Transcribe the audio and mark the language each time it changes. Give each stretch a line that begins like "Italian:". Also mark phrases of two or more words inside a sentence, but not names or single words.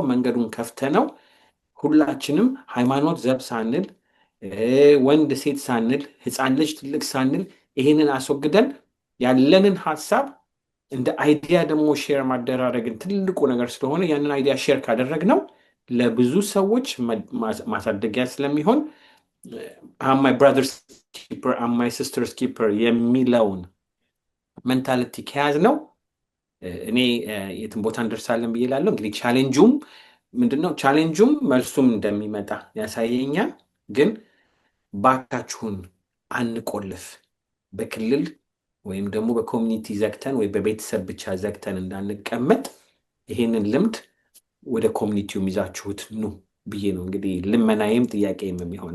Amharic: መንገዱን ከፍተ ነው ሁላችንም ሃይማኖት ዘብ ሳንል ወንድ ሴት ሳንል ህፃን ልጅ ትልቅ ሳንል ይሄንን አስወግደን ያለንን ሀሳብ እንደ አይዲያ ደግሞ ሼር ማደራረግን ትልቁ ነገር ስለሆነ ያንን አይዲያ ሼር ካደረግነው ለብዙ ሰዎች ማሳደጊያ ስለሚሆን
English: my brother's keeper my sister's keeper
Amharic: የሚለውን ሜንታሊቲ ከያዝ ነው እኔ የትን ቦታ እንደርሳለን ብዬ እላለሁ። እንግዲህ ቻሌንጁም ምንድነው? ቻሌንጁም መልሱም እንደሚመጣ ያሳየኛል። ግን ባካችሁን አንቆልፍ፣ በክልል ወይም ደግሞ በኮሚኒቲ ዘግተን ወይ በቤተሰብ ብቻ ዘግተን እንዳንቀመጥ ይሄንን ልምድ ወደ ኮሚኒቲው ይዛችሁት ኑ ብዬ ነው እንግዲህ ልመናዬም ጥያቄም የሚሆነው።